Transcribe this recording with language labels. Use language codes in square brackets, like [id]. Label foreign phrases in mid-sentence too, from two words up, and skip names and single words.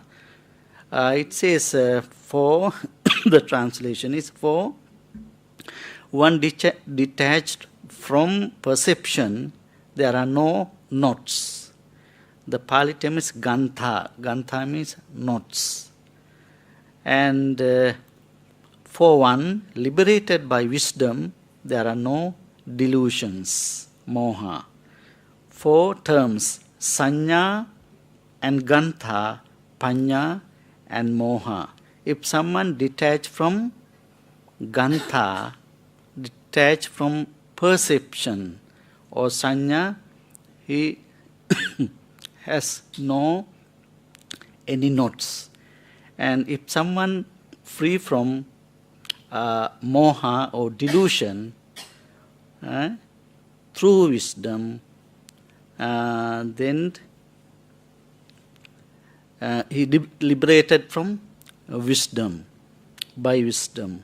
[en] It says for, the translation is for one detached from perception, there are no knots. The Pali term is gantha. Gantha means knots. And for one liberated by wisdom, there are no delusions, moha. 4 terms, sanya and gantha, panya and moha. If someone detached from gantha, detached from perception or sanya, he has no any knots. And if someone free from moha or delusion, through wisdom, then he liberated from wisdom, by wisdom.